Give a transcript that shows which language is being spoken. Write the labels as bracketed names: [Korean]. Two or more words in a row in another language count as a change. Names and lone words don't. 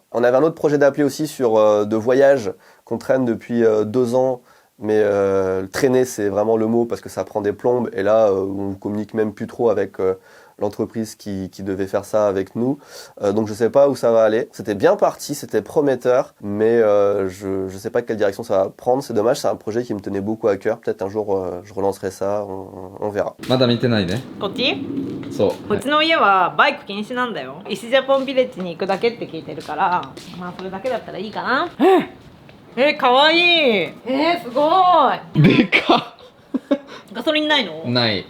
[French] On avait un autre projet d'appli aussi sur de voyage qu'on traîne depuis 2 ans, mais traîner c'est vraiment le mot parce que ça prend des plombes et là on communique même plus trop avec l'entreprise qui devait faire ça avec nous. Donc je sais pas où ça va aller. C'était bien parti, c'était prometteur, mais je sais pas quelle direction ça va prendre. C'est dommage, c'est un projet qui me tenait beaucoup à cœur. Peut-être un jour je relancerai ça, on verra. [Japanese] まだ見てないね。こっちそう。うちの家はバイク禁止なんだよ。石ジャポンビレッジに行くだけって聞いてるから、まあそれだけだったらいいかな。かわいい。すごい。でかっ。ガソリンないの？ない。